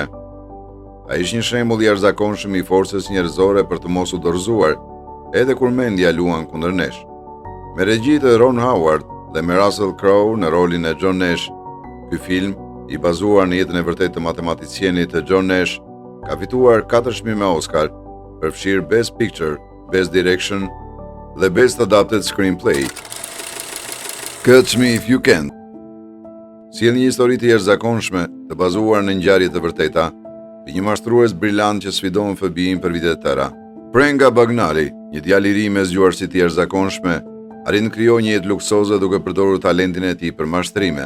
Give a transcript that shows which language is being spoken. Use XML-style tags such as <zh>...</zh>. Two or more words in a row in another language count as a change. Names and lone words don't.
<sq>Ai është një shembull i jashtëzakonshëm i forcës njerëzore për të mos u dorëzuar, edhe kur mendja luan kundër nesh. Me regji të Ron Howard dhe me Russell Crowe në rolin e John Nash, ky film, i bazuar në jetën e vërtetë të matematicienit të John Nash, ka fituar 4 çmime Oscar, përfshirë</sq> <en>Best Picture, Best Direction</en> <sq>dhe</sq> <en>Best Adapted Screenplay.</en> <sq>Catch Me If You Can sjell një histori të jashtëzakonshme të bazuar në ngjarje të vërteta, i një mashtrues brillant që sfidon fobin për vite të tëra. Prenga Bagnali, një djalë i ri me zgjuarsi të jashtëzakonshme, arrin të krijojë një jetë luksoze duke përdorur talentin e tij për mashtrime.</sq>